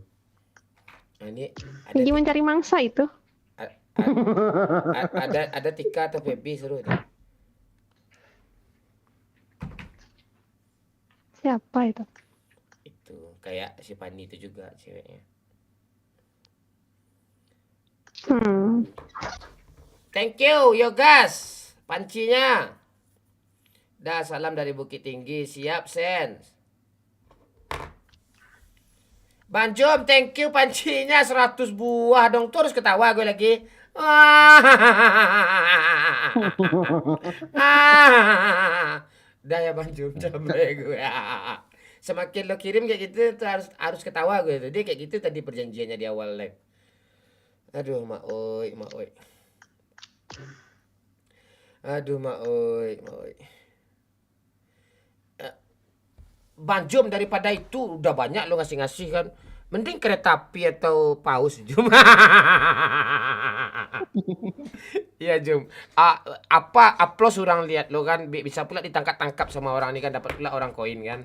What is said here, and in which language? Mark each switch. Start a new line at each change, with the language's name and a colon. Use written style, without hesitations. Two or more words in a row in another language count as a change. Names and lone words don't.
Indonesian: Ini Lagi mencari mangsa itu. ada Tika atau Feby seru tu. Siapa itu? Itu kayak si Pani itu juga ceweknya.
English: Thank you,
Indonesian: Yogas. Pancinya. Dah, salam dari Bukit Tinggi. Siap, Sen. Bang Jom,
English: thank you
Indonesian: pancinya 100 buah dong. Terus ketawa gue lagi. Dah ya Bang Jom, capek gue. Semakin lo kirim kayak gitu tuh harus ketawa gue. Jadi kayak gitu tadi perjanjiannya di awal live. Aduh, mak oi. Aduh, mak oi. Bang Jom, daripada itu udah banyak lo ngasih-ngasih kan. Mending kereta api atau paus, Jom. Iya, Jom. Upload orang lihat lo kan bisa pula ditangkap-tangkap sama orang ini kan, dapat pula orang koin kan.